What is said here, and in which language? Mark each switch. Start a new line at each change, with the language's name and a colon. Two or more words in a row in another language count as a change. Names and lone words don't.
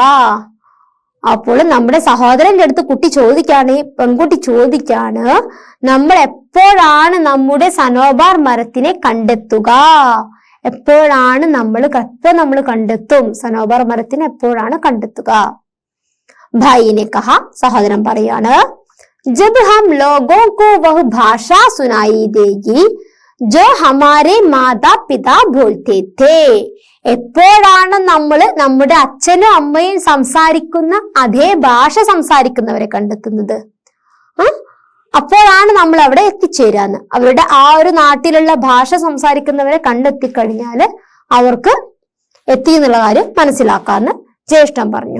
Malayalam: അപ്പോൾ നമ്മുടെ സഹോദരന്റെ അടുത്ത് കുട്ടി ചോദിക്കാണ്, പെൺകുട്ടി ചോദിക്കാണ്, നമ്മൾ എപ്പോഴാണ് നമ്മുടെ സനോബാർ മരത്തിനെ കണ്ടെത്തുക? എപ്പോഴാണ് നമ്മൾ കണ്ടെത്തും സനോബർ മരത്തിനെ എപ്പോഴാണ് കണ്ടെത്തുക?
Hindi: भाई ने कहा,
Malayalam: സഹോദരൻ പറയാണ്,
Hindi: जब हम लोगों को वह भाषा सुनाई देगी जो हमारे माता पिता बोलते थे.
Malayalam: എപ്പോഴാണ് നമ്മൾ നമ്മുടെ അച്ഛനും അമ്മയും സംസാരിക്കുന്ന അതേ ഭാഷ സംസാരിക്കുന്നവരെ കണ്ടെത്തുന്നത്? അപ്പോഴാണ് നമ്മൾ അവിടെ എത്തിച്ചേരാന്ന്. അവരുടെ ആ ഒരു നാട്ടിലുള്ള ഭാഷ സംസാരിക്കുന്നവരെ കണ്ടെത്തിക്കഴിഞ്ഞാല് അവർക്ക് എത്തി എന്നുള്ള കാര്യം മനസ്സിലാക്കാന്ന് ജ്യേഷ്ഠൻ പറഞ്ഞു.